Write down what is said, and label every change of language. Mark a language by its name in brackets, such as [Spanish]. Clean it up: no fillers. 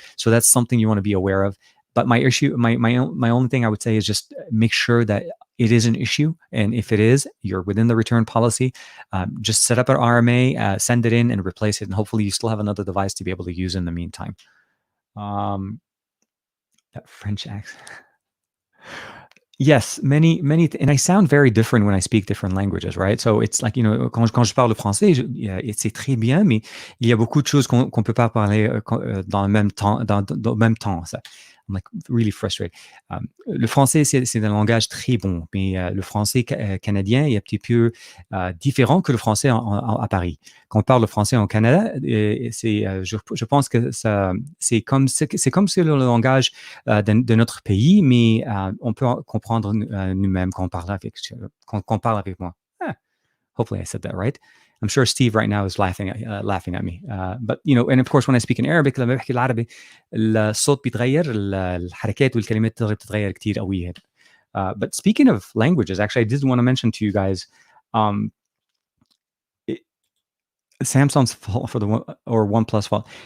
[English] So that's something you want to be aware of. But my only thing I would say is just make sure that it is an issue, and if it is, you're within the return policy. Just set up an RMA, send it in, and replace it, and hopefully you still have another device to be able to use in the meantime. Um, that French accent. Yes, and I sound very different when I speak different languages, right? So it's like, [French] quand je parle le français, c'est très bien, mais il y a beaucoup de choses qu'on peut pas parler dans le même temps, dans le même temps. Ça. [English] I'm like really frustrated. [French] Le français, c'est un langage très bon, mais le français canadien est un petit peu différent que le français à Paris. Quand on parle le français au Canada, je pense que c'est comme si le langage de notre pays, mais on peut comprendre nous-mêmes quand on parle avec moi. [English] Hopefully I said that right. I'm sure Steve right now is laughing at me. But and of course when I speak in Arabic [Arabic] لما بحكي العربي الصوت بيتغير الحركات والكلمات بتتغير كتير قوية. [English] But speaking of languages, actually I did want to mention to you guys Samsung's fault for or OnePlus fault.